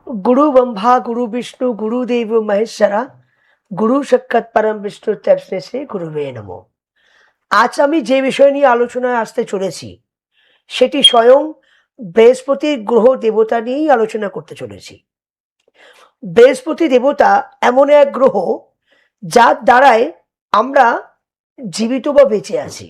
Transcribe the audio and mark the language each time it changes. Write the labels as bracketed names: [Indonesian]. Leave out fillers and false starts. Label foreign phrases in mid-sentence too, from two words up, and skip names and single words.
[Sanskrit] गुरु ब्रह्मा गुरु विष्णु गुरुदेव महेश्वरा गुरु साक्षाৎ परम विष्णु तस्मै श्री गुरुवे नमः। [Bangla] আজ আমি যে বিষয় নিয়ে আলোচনায় আসতে চলেছি সেটি স্বয়ং বৃহস্পতির গ্রহ দেবতা নিয়েই আলোচনা করতে চলেছি। বৃহস্পতি দেবতা এমন এক গ্রহ যার দ্বারায় আমরা জীবিত বা বেঁচে আছি।